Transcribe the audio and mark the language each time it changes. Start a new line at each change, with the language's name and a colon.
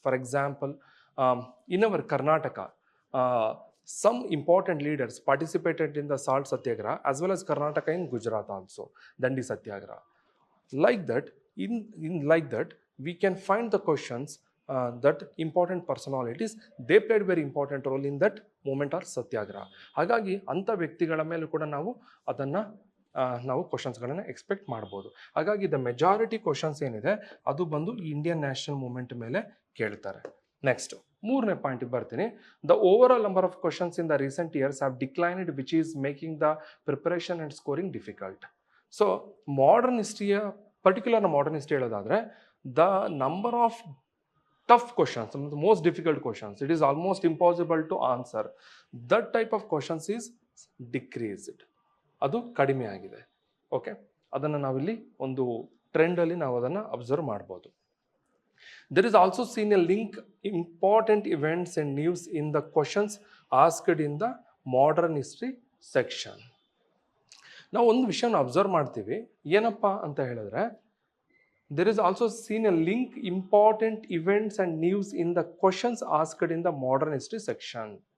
English: For example, in our Karnataka, some important leaders participated in the salt satyagraha, as well as Karnataka in Gujarat also, Dandi satyagraha. Like that, we can find the questions that important personalities, they played very important role in that movement or satyagraha.
Kannada: ಹಾಗಾಗಿ ಅಂಥ ವ್ಯಕ್ತಿಗಳ ಮೇಲೂ ಕೂಡ ನಾವು ಕ್ವಶನ್ಸ್ಗಳನ್ನು expect ಮಾಡ್ಬೋದು. ಹಾಗಾಗಿ the majority questions ಏನಿದೆ ಅದು ಬಂದು ಇಂಡಿಯನ್ ನ್ಯಾಷನಲ್ ಮೂವ್ಮೆಂಟ್ ಮೇಲೆ ಕೇಳ್ತಾರೆ. ನೆಕ್ಸ್ಟ್ ಮೂರನೇ ಪಾಯಿಂಟಿಗೆ ಬರ್ತೀನಿ.
English: The overall number of questions in the recent years have declined, which is making the preparation and scoring difficult. So modern ಹಿಸ್ಟ್ರಿಯ particular modern history ಹೇಳೋದಾದರೆ, the number of tough questions, the most difficult questions, it is almost impossible to answer. That type of questions is decreased.
Kannada: ಅದು ಕಡಿಮೆ ಆಗಿದೆ.
English: okay,
Kannada: ಅದನ್ನು ನಾವಿಲ್ಲಿ ಒಂದು ಟ್ರೆಂಡಲ್ಲಿ ನಾವು ಅದನ್ನು observe ಮಾಡ್ಬೋದು.
English: There is also seen a link important events and news in the questions asked in the modern history section.
Kannada: ನಾವು ಒಂದು ವಿಷಯನ ಅಬ್ಸರ್ವ್ ಮಾಡ್ತೀವಿ, ಏನಪ್ಪ ಅಂತ ಹೇಳಿದ್ರೆ,
English: there is also seen a link important events and news in the questions asked in the modern history section.